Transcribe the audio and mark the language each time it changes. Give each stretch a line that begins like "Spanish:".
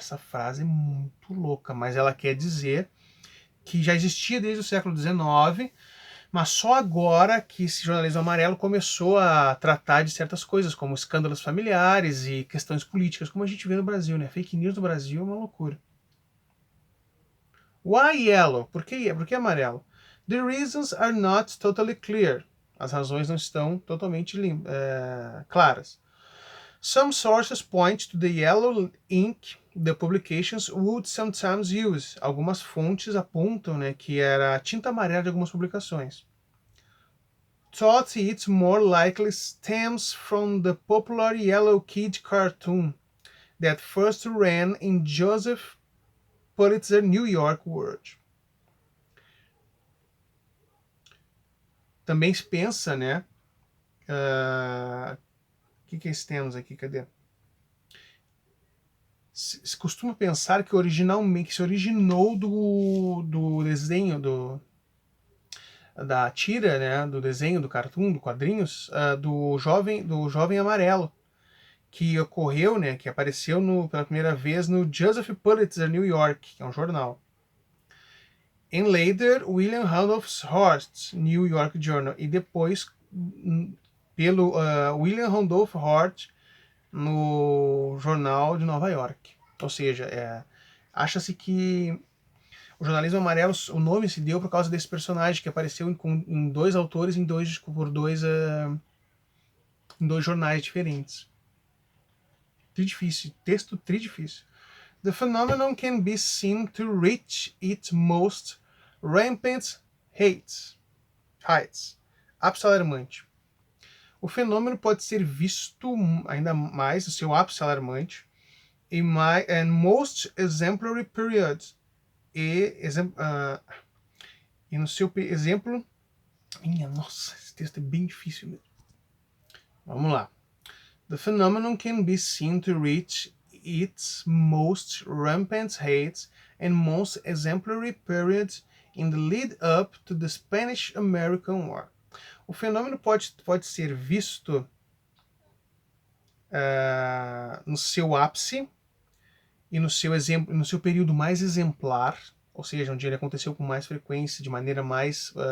Portuguese: Essa frase é muito louca, mas ela quer dizer que já existia desde o século XIX, mas só agora que esse jornalismo amarelo começou a tratar de certas coisas, como escândalos familiares e questões políticas, como a gente vê no Brasil, né? Fake news no Brasil é uma loucura.
English: Why yellow?
Portuguese: Por que amarelo?
English: The reasons are not totally clear.
Portuguese: As razões não estão totalmente claras.
English: Some sources point to the yellow ink the publications would sometimes use.
Portuguese: Algumas fontes apontam, né, que era a tinta amarela de algumas publicações.
English: Thought it more likely stems from the popular Yellow Kid cartoon that first ran in Joseph Pulitzer New York World.
Portuguese: Também se pensa, né, que stems aqui, cadê? se costuma pensar que originalmente se originou do desenho da tira, né, do desenho, do cartoon, do quadrinhos, do jovem amarelo, que ocorreu, né, que apareceu pela primeira vez no Joseph Pulitzer New York, que é um jornal. Em later, William Randolph Hearst New York Journal, e depois pelo William Randolph Hearst no Jornal de Nova York. Ou seja, acha-se que o jornalismo amarelo, o nome se deu por causa desse personagem que apareceu em dois autores em dois jornais diferentes. Tridifícil, texto tridifícil.
English: The phenomenon can be seen to reach its most rampant heights.
Portuguese: Ápice alarmante. O fenômeno pode ser visto ainda mais no seu ápice alarmante
English: and most exemplary period.
Portuguese: E no seu exemplo... Nossa, esse texto é bem difícil mesmo. Vamos lá.
English: The phenomenon can be seen to reach its most rampant heights and most exemplary period in the lead-up to the Spanish-American War.
Portuguese: O fenômeno pode ser visto no seu ápice e no seu período mais exemplar, ou seja, onde ele aconteceu com mais frequência, de maneira mais...